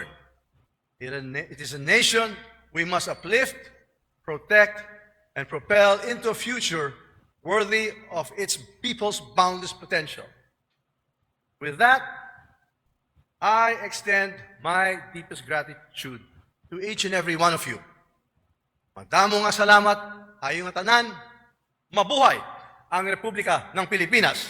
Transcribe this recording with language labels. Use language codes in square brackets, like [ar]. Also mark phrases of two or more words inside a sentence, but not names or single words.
[en] It is a nation we must uplift, protect, and propel into a future worthy of its people's boundless potential. With that, I extend my deepest gratitude to each and every one of you. [hil] Magdamo nga salamat, ayong nga tanan, [tl] mabuhay ang Republika ng Pilipinas.